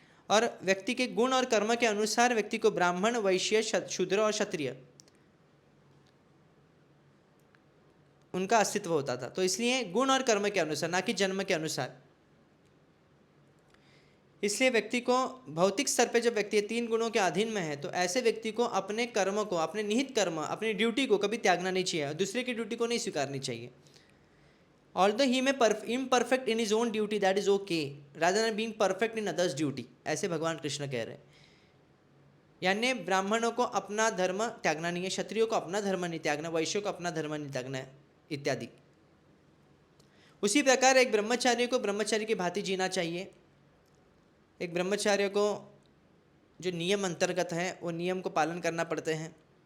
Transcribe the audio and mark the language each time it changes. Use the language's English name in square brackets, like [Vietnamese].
[Hindi] और व्यक्ति के गुण और कर्म के अनुसार व्यक्ति को ब्राह्मण, वैश्य, शूद्र और क्षत्रिय उनका अस्तित्व होता था. तो इसलिए गुण और कर्म के अनुसार, ना कि जन्म के अनुसार. इसलिए व्यक्ति को भौतिक स्तर पे जब व्यक्ति 3 गुणों के अधीन में है, तो ऐसे व्यक्ति को अपने कर्म को, अपने निहित कर्म, अपनी ड्यूटी को कभी त्यागना नहीं चाहिए, दूसरे की ड्यूटी को नहीं स्वीकारनी चाहिए. [English] Although he may imperfect in his own duty, that is okay, rather than being perfect in others' duty. [Hindi] ऐसे भगवान कृष्ण कह रहे हैं. यानी ब्राह्मणों को अपना धर्म त्यागना नहीं है, क्षत्रियों को अपना धर्म नहीं त्यागना, वैश्यों को अपना धर्म नहीं त्यागना है, इत्यादि. उसी प्रकार एक ब्रह्मचारी को ब्रह्मचारी की भांति जीना चाहिए. एक ब्रह्मचार्य को जो नियम अंतर्गत है वो नियम को पालन करना पड़ते हैं.